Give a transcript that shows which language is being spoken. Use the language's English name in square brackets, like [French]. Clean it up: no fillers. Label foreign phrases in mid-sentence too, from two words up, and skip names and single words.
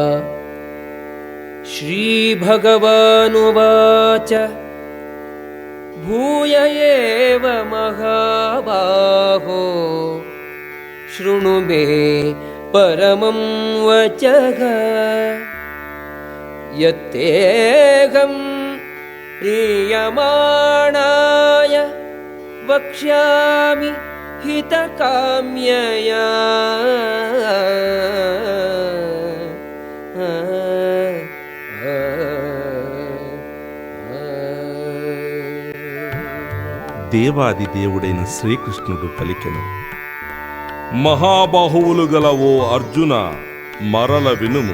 [Sanskrit] श्रीभगवानुवाच भूय एव महाबाहो शृणु मे परमं वचः यत्तेऽहं प्रीयमाणाय वक्ष्यामि हितकाम्यया। [Telugu] దేవాది దేవుడైన శ్రీకృష్ణుడు పలికెను, మహాబాహువులు గల ఓ అర్జున, మరల వినుము.